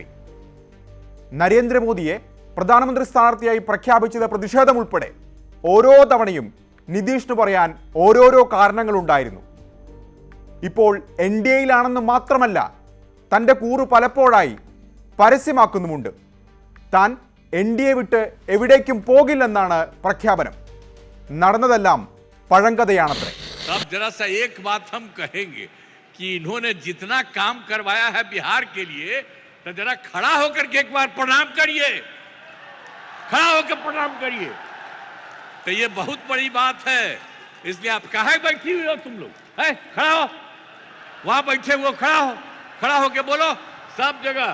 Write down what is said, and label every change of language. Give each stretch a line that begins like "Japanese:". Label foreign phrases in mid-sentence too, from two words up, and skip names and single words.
Malayalam: നരേന്ദ്രമോദിയെ പ്രധാനമന്ത്രി സ്ഥാനാർത്ഥിയായി പ്രഖ്യാപിച്ചത് പ്രതിഷേധം ഉൾപ്പെടെ ഓരോ തവണയും നിതീഷിന് പറയാൻ ഓരോരോ കാരണങ്ങളുണ്ടായിരുന്നു. ഇപ്പോൾ NDAയിലാണെന്ന് മാത്രമല്ല, തൻ്റെ കൂറ് പലപ്പോഴായി പരസ്യമാക്കുന്നുമുണ്ട്. താൻ NDA വിട്ട് എവിടേക്കും പോകില്ലെന്നാണ് പ്രഖ്യാപനം. നടന്നതെല്ലാം പഴങ്കഥയാണത്രേ.
Hindi: जरा सा एक बात हम कहेंगे कि इन्होंने जितना काम करवाया है बिहार के लिए, तो जरा खड़ा होकर के एक बार प्रणाम करिए, खड़ा होकर प्रणाम करिए. तो ये बहुत बड़ी बात है. इसलिए आप कहाँ बैठी हुई हो तुम लोग? है खड़ा हो, वहां बैठे हुए खड़ा हो, खड़ा होके बोलो सब जगह.